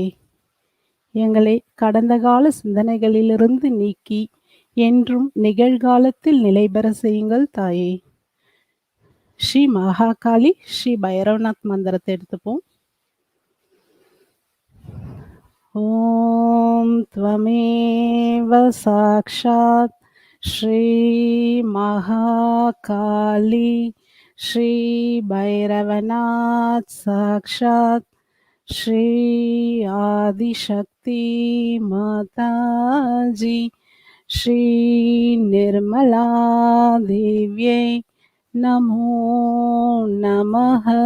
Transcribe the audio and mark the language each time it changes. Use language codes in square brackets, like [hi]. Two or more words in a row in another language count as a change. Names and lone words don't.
[ta] எங்களை கடந்த கால சிந்தனைகளிலிருந்து நீக்கி என்றும் நிகழ்காலத்தில் நிலைபெற செய்யுங்கள் தாயே. ஸ்ரீ மகாகாளி ஸ்ரீ பைரவநாத் மந்திரத்தை எடுத்துப்போம். [sa] ஓம் त्वमेव साक्षात् श्री महाकाली श्री भैरवनाथ साक्षात् श्री आदिशक्ति माताजी श्री निर्मला देव्यै नमो नमः.